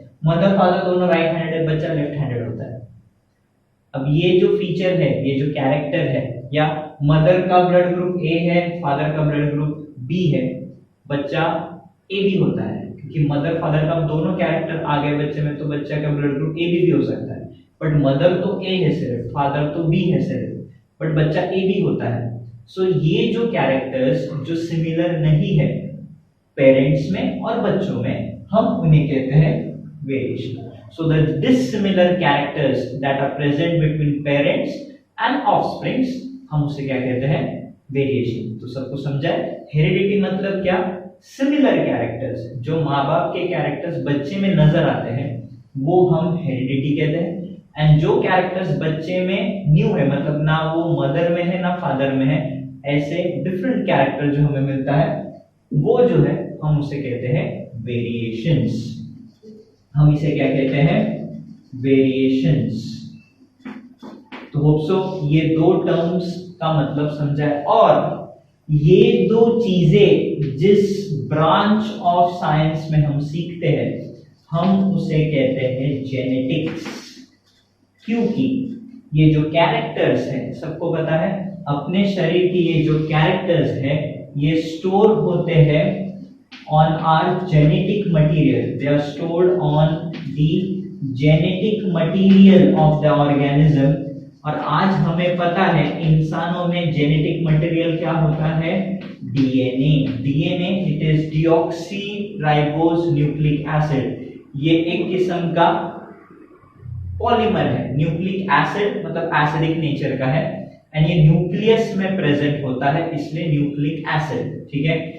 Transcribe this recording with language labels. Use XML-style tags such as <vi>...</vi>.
<hi>Mother father दोनों right handed है, बच्चा लेफ्ट हैंडेड होता है। अब ये जो फीचर है, ये जो कैरेक्टर है, या मदर का ब्लड ग्रुप ए है, फादर का ब्लड ग्रुप बी है, बच्चा ए बी होता है, क्योंकि मदर फादर का दोनों कैरेक्टर आ गए बच्चे में, तो बच्चा का ब्लड ग्रुप ए बी भी हो सकता है। बट मदर तो ए है सिर्फ, फादर तो बी है सिर्फ, बट बच्चा ए बी होता है। सो ये जो कैरेक्टर्स जो सिमिलर नहीं है पेरेंट्स में और बच्चों में, हम उन्हें कहते हैं variation.</hi> <en>So the dissimilar characters that are present between parents and offsprings,</en> <hi>हम उसे क्या कहते हैं? वेरिएशन। तो सबको समझा है? हेरिडिटी मतलब क्या? सिमिलर कैरेक्टर्स, जो माँ बाप के कैरेक्टर्स बच्चे में नजर आते हैं वो हम हेरिडिटी कहते हैं। एंड जो कैरेक्टर्स बच्चे में न्यू है, मतलब ना वो मदर में है ना फादर में है, ऐसे डिफरेंट कैरेक्टर जो हमें मिलता है वो जो है हम उसे कहते हैं वेरिएशंस। हम इसे क्या कहते हैं? वेरिएशंस। तो होप सो ये दो टर्म्स का मतलब समझा है। और ये दो चीजें जिस ब्रांच ऑफ साइंस में हम सीखते हैं हम उसे कहते हैं जेनेटिक्स। क्योंकि ये जो कैरेक्टर्स हैं, सबको पता है अपने शरीर की ये जो कैरेक्टर्स है ये स्टोर होते हैं</hi> <en>on our genetic material. They are stored on the genetic material of the organism.</en> <hi>और आज हमें पता है इंसानों में जेनेटिक मटेरियल क्या होता है? DNA.</hi> <en>DNA it is deoxyribose nucleic acid.</en> <hi>ये एक किस्म का पॉलीमर है। न्यूक्लिक एसिड मतलब एसिडिक नेचर का है, एंड ये न्यूक्लियस में प्रेजेंट होता है, इसलिए न्यूक्लिक एसिड। ठीक है।</hi>